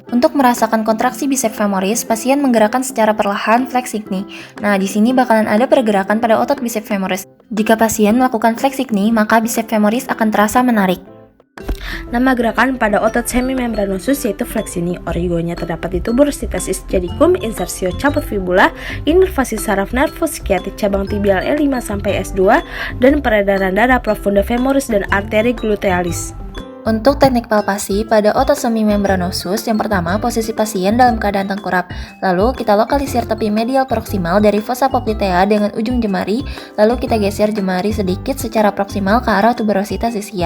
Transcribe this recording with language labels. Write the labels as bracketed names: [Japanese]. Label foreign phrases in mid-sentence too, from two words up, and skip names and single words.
[Indonesian] Untuk merasakan kontraksi biceps femoris, pasien menggerakkan secara perlahan [English] flexing knee. [Indonesian] Nah, di sini bakalan ada pergerakan pada otot biceps femoris. Jika pasien melakukan [English] flexing knee, [Indonesian] maka biceps femoris akan terasa menarik. Nama gerakan pada otot semimembranosus yaitu fleksini. Origonya terdapat di tuberositas ischiadicum, insersio caput fibula, inervasi saraf nervus sciatic cabang tibial L5 sampai S2, dan peredaran darah profunda femoris dan arteri glutealis. Untuk teknik palpasi pada otot semimembranosus, yang pertama, posisi pasien dalam keadaan tengkurap. Lalu kita lokalisir tepi medial proksimal dari fossa poplitea dengan ujung jemari, lalu kita geser jemari sedikit secara proksimal ke arah tuberositas ischia.